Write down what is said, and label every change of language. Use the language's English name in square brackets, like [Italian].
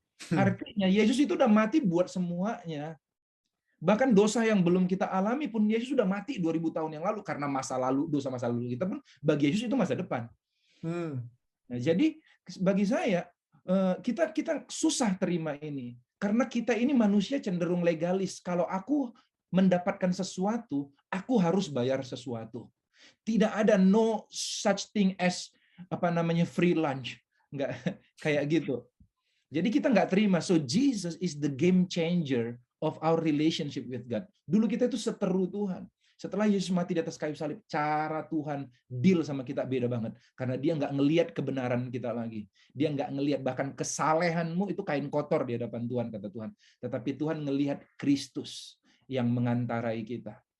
[Indonesian] Artinya Yesus itu udah mati buat semuanya. Bahkan dosa yang belum kita alami pun Yesus sudah mati 2000 tahun yang lalu, karena dosa masa lalu kita pun bagi Yesus itu masa depan. Nah, jadi bagi saya kita susah terima ini karena kita ini manusia cenderung legalis. Kalau aku mendapatkan sesuatu, aku harus bayar sesuatu. Tidak ada [English] no such thing as free lunch. [Indonesian] Nggak kayak gitu. Jadi kita nggak terima. [English] So Jesus is the game changer of our relationship with God. [Indonesian] Dulu kita itu seteru Tuhan. Setelah Yesus mati di atas kayu salib, cara Tuhan deal sama kita beda banget. Karena dia nggak ngelihat kebenaran kita lagi. Dia nggak ngelihat bahkan kesalehanmu itu kain kotor di hadapan Tuhan, kata Tuhan. Tetapi Tuhan ngelihat Kristus yang mengantarai kita.